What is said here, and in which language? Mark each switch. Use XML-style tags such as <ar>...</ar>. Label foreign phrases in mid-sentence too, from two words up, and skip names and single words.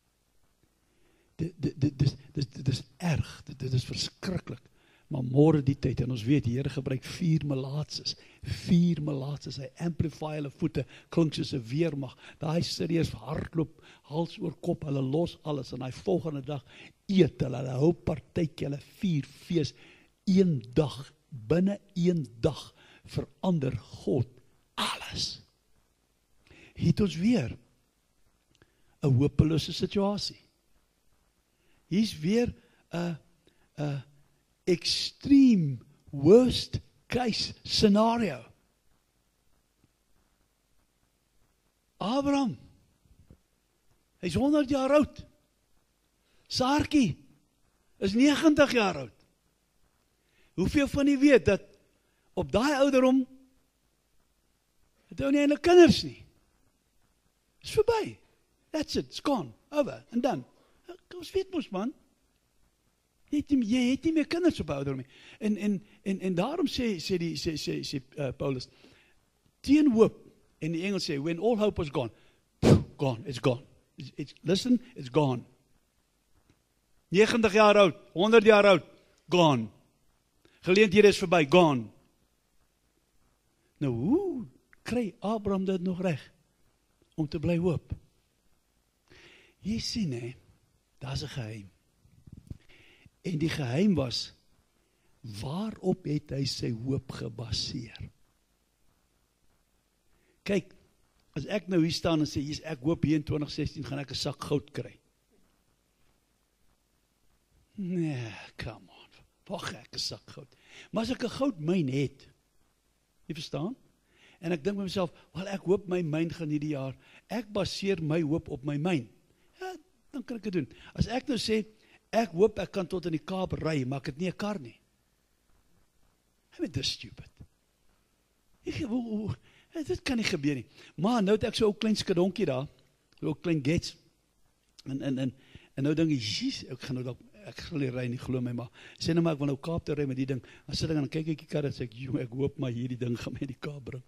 <af>Dit is erg, dit is verskriklik, maar môre die tyd, en ons weet, die Here gebruik 4 melaatses, hy amplify hulle voete, klink soos 'n weermag, daai serieus hardloop, hals oor kop, hulle los alles, en hy volgende dag eet hulle hou partytjie, hulle vier fees, een dag, binne een dag, verander God alles. Hier het ons weer 'n hopelose situasie. Hier is weer 'n extreme</af> <en>worst case scenario.</en> <af>Abraham, hy's 100 jaar oud. Saartjie is 90 jaar oud. Hoeveel van u weet dat op daai ouderdom het hy nie eintlik kinders nie? Is verby.</af> <en>That's it, it's gone, over, and done.</en> <af>Ons weet mos man, jy het nie meer kinders op ouderdom nie. En daarom sê Paulus, teen hoop, en die Engels sê,</af> <en>when all hope was gone, gone, it's gone. Listen, it's gone.</en> <af>90 jaar oud, 100 jaar oud,</af> <en>gone.</en> <af>Geleenthede is verby, gone. Nou, hoe kry Abraham dit nog reg om te bly hoop? Jy sien hè, daar's 'n geheim. En die geheim was, waarop het hy sy hoop gebaseer? Kyk, as ek nou hier staan en sê, ek hoop hier in 2016 gaan ek 'n sak goud kry. Nee,</af> <en>come on,</en> <af>wacht ek 'n sak goud. Maar as ek 'n goudmyn het, jy verstaan? En ek dink by myself, wel ek hoop my myn gaan hierdie jaar, ek baseer my hoop op my myn. Ja, dan kan ek dit doen. As ek nou sê, ek hoop ek kan tot in die Kaap ry, maar ek het nie 'n kar nie.</af> <en>I mean,</en> <af>dis stupid. Dit kan nie gebeur nie. Maar nou het ek so 'n klein skadonkie daar, so 'n klein gets, en nou dink ek, jeez, ek gaan nie ry nie, glo my, maar sê nou maar, ek wil nou Kaap toe ry met die ding, dan sit ek en kyk ek die kar, en sê ek hoop maar hierdie ding gaan my in die Kaap bring.</af>